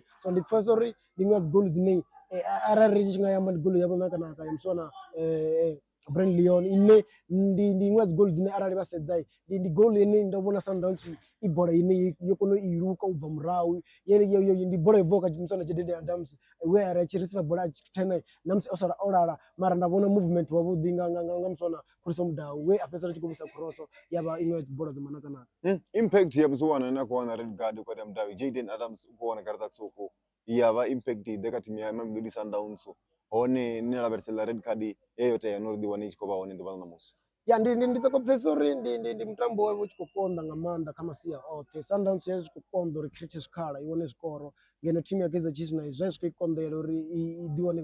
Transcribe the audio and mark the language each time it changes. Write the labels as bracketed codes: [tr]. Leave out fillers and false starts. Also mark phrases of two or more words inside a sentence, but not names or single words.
[ve] so ndi pfhesesa uri ndi iṅwe dzi goal dzine arali ri tshi nga ya goal yavho na kana ya muswa na Brand Leon ine ndi iṅwe dzi goal dzine arali vha sedza ndi goal ine ndo vhona Sundowns i bola ine yo kona i luka u bva murahu yo ndi bola evoka muswa na Jedede Adams we ara tshi receive bola a tshena na musi o sala o lala mara nda vhona movement wa vhuḓi nga muswa na Puliso Mudau we a fhedzisela tshi khou vhusa cross yavha iṅwe dzi bola dza manaka impact ya muswana na kuwana [en] red card [ve] kwa Mudau Jedede Adams u kuwana karata tsoko yavha impact ḓe kha team ya Mamelodi Sundowns hone ni lavhelesela [en] red card [ve] yeyo tea no ri ḓiwana i tshi khou vha hone ḓuvha ḽa ṋamusi ya ndi soko pfhesesa uri ndi mutambo wawe u tshi khou konḓa nga maanḓa kha masia oṱhe Sundowns ya tshi khou konḓa uri create zwikhala i wane zwikoro ngeno team ya Kaizer Chiefs nayo zwa zwi khou i konḓela uri i ḓiwane i